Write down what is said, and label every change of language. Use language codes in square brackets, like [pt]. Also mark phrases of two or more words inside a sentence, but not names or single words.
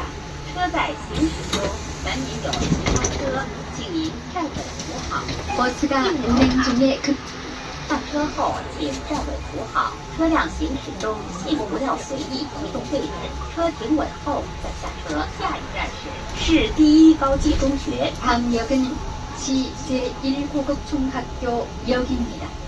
[zh] 车在行驶中，门您有其他车，请您站稳扶好。 [ko] 버스가 운행 중에 [zh] 上车后请站稳扶好。车辆行驶中，请不要随意移动位置。车停稳后再下车。下一站是市第一高级中学。 [ko] 다음 역은 시 제1고급 중학교 역입니다.